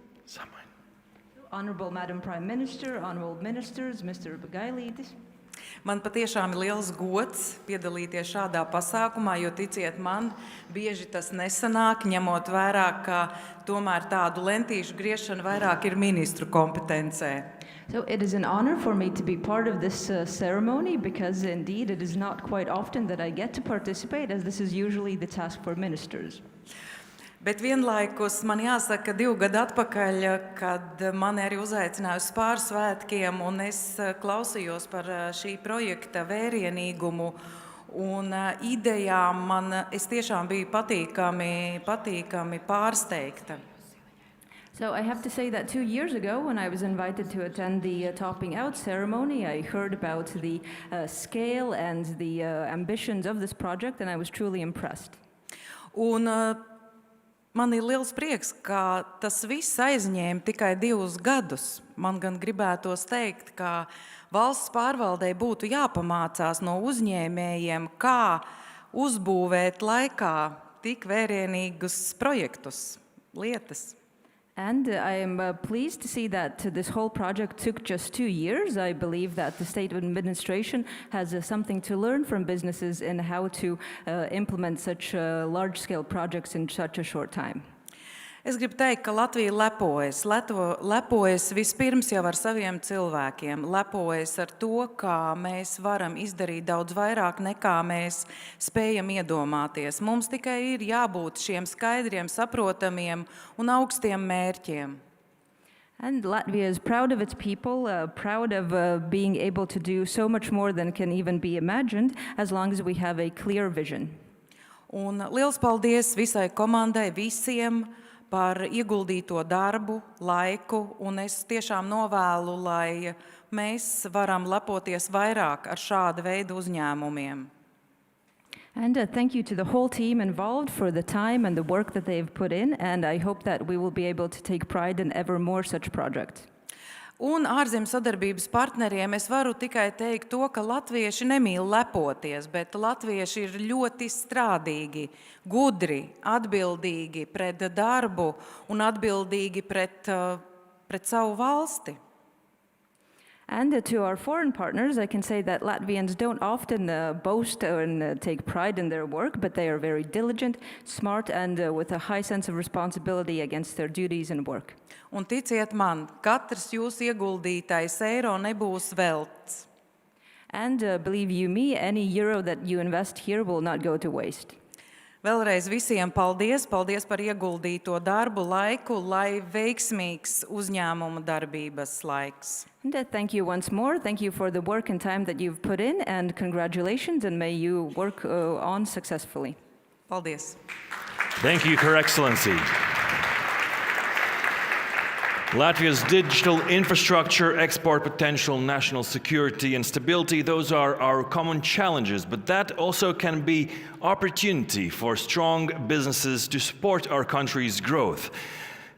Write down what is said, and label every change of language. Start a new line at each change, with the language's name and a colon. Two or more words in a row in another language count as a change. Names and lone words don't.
English: Honorable Madam Prime Minister, honorable ministers, Mr. Gailītis.
Latvian: Man patiešām ir liels gods piedalīties šādā pasākumā, jo ticiet man, bieži tas nesanāk, ņemot vērā, ka tomēr tādu lentīšu griešana vairāk ir ministru kompetencē.
English: So it is an honor for me to be part of this ceremony because indeed it is not quite often that I get to participate, as this is usually the task for ministers.
Latvian: Bet vienlaikus man jāsaka, ka 2 gadu atpakaļ, kad mani arī uzaicināja uz pārsvētkiem, un es klausījos par šī projekta vērienīgumu un idejām, es tiešām biju patīkami pārsteigta.
English: So I have to say that 2 years ago, when I was invited to attend the topping out ceremony, I heard about the scale and the ambitions of this project, and I was truly impressed.
Latvian: Un man ir liels prieks, ka tas viss aizņēma tikai 2 gadus. Man gan gribētos teikt, ka valsts pārvaldei būtu jāpamācās no uzņēmējiem, kā uzbūvēt laikā tik vērienīgus projektus, lietas.
English: And I am pleased to see that this whole project took just 2 years. I believe that the state administration has something to learn from businesses in how to implement such large-scale projects in such a short time.
Latvian: Es gribu teikt, ka Latvija lepojas vispirms jau ar saviem cilvēkiem, lepojas ar to, kā mēs varam izdarīt daudz vairāk nekā mēs spējam iedomāties. Mums tikai ir jābūt šiem skaidriem, saprotamiem un augstiem mērķiem.
English: And Latvia is proud of its people, proud of being able to do so much more than can even be imagined, as long as we have a clear vision.
Latvian: Un liels paldies visai komandai, visiem, par ieguldīto darbu, laiku, un es tiešām novēlu, lai mēs varam lepoties vairāk ar šāda veida uzņēmumiem.
English: And thank you to the whole team involved for the time and the work that they've put in, and I hope that we will be able to take pride in ever more such projects.
Latvian: Un ārzemju sadarbības partneriem es varu tikai teikt to, ka latvieši nemīl lepoties, bet latvieši ir ļoti strādīgi, gudri, atbildīgi pret darbu un atbildīgi pret savu valsti.
English: And to our foreign partners, I can say that Latvians don't often boast and take pride in their work, but they are very diligent, smart, and with a high sense of responsibility against their duties and work.
Latvian: Un ticiet man, katrs jūsu ieguldītais eiro nebūs velts.
English: And believe you me, any euro that you invest here will not go to waste.
Latvian: Vēlreiz visiem paldies, paldies par ieguldīto darbu laiku, lai veiksmīgs uzņēmuma darbības laiks.
English: And thank you once more. Thank you for the work and time that you've put in, and congratulations, and may you work on successfully.
Latvian: Paldies.
English: Thank you, Her Excellency. Latvia's digital infrastructure, export potential, national security and stability, those are our common challenges, but that also can be opportunity for strong businesses to support our country's growth.